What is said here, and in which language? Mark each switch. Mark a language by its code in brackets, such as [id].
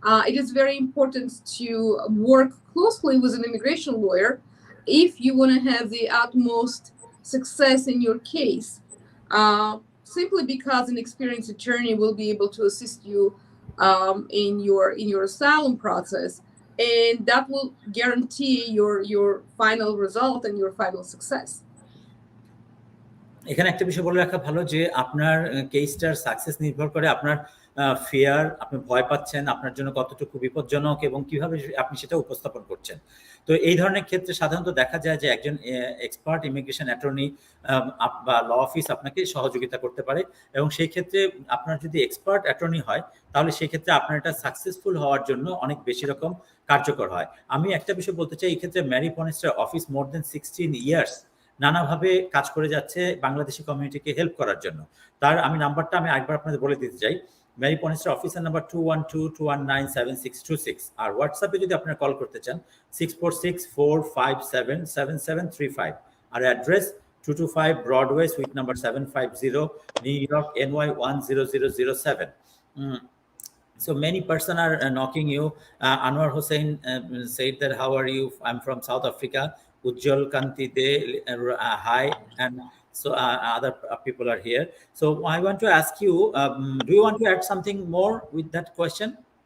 [en] It is very important to work closely with an immigration lawyer if you want to have the utmost success in your case, simply because an experienced attorney will be able to assist you in your asylum process, and that will guarantee your final result and your final success. [bn] এখানে একটা বিষয় বলে রাখা ভালো যে আপনার কেসটার success নির্ভর করে আপনার ফিয়ার, আপনি ভয় পাচ্ছেন, আপনার জন্য কতটুকু বিপজ্জনক এবং কিভাবে আপনি সেটা উপস্থাপন করছেন। তো এই ধরনের ক্ষেত্রে সাধারণত দেখা যায় যে একজন এক্সপার্ট ইমিগ্রেশন অ্যাটর্নি বা ল অফিস আপনাকে সহযোগিতা করতে পারে, এবং সেই ক্ষেত্রে আপনার যদি এক্সপার্ট অ্যাটর্নি হয় তাহলে সেই ক্ষেত্রে আপনার এটা সাকসেসফুল হওয়ার জন্য অনেক বেশি রকম কার্যকর হয়। আমি একটা বিষয় বলতে চাই, এই ক্ষেত্রে ম্যারি পনিস্টার অফিস [en] more than 16 years [bn] নানাভাবে কাজ করে যাচ্ছে বাংলাদেশি কমিউনিটিকে হেল্প করার জন্য। তার আমি নাম্বারটা আমি আরেকবার আপনাদের বলে দিতে চাই। ম্যারি পনিস্টার অফিসের নাম্বার 212-219-7626, আর হোয়াটসঅ্যাপে যদি আপনারা কল করতে চান 646-457-7735, আর address 225 Broadway, sweet number 750, new York, NY 10007. [en] So many person are knocking you. Anwar Hussain said that, how are you? I'm from South Africa. Ujjwal Kanti De, hi, and so other people are here. So I want to ask you, do you want to add something more with that question?